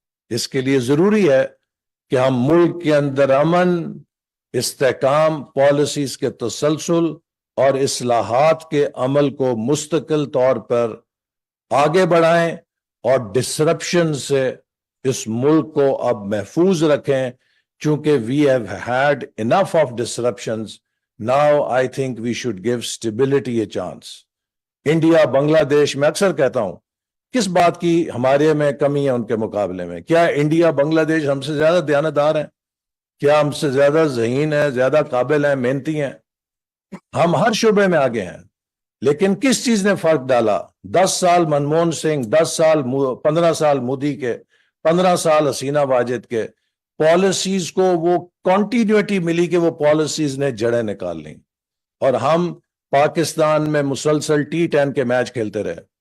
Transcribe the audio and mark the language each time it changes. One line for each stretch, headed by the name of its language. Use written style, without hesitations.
Urdu: اس کے لیے ضروری ہے کہ ہم ملک کے اندر امن، استحکام، پالیسیز کے تسلسل اور اصلاحات کے عمل کو مستقل طور پر آگے بڑھائیں اور ڈسرپشن سے اس ملک کو اب محفوظ رکھیں. چونکہ
English: we have had enough of disruptions. Now I think we should give stability a chance.
Urdu: India, بنگلہ دیش، میں اکثر کہتا ہوں کس بات کی ہمارے میں کمی ہے ان کے مقابلے میں؟ کیا انڈیا، بنگلہ دیش ہم سے زیادہ دیانتدار ہیں؟ کیا ہم سے زیادہ ذہین ہیں، زیادہ قابل ہیں، محنتی ہیں؟ ہم ہر شعبے میں آگے ہیں. لیکن کس چیز نے فرق ڈالا؟ 10 سال منموہن سنگھ، 15 سال مودی کے، 15 سال حسینہ واجد کے پالیسیز کو وہ کنٹینیوٹی ملی کہ وہ پالیسیز نے جڑیں نکال لیں، اور ہم پاکستان میں مسلسل T10 کے میچ کھیلتے رہے.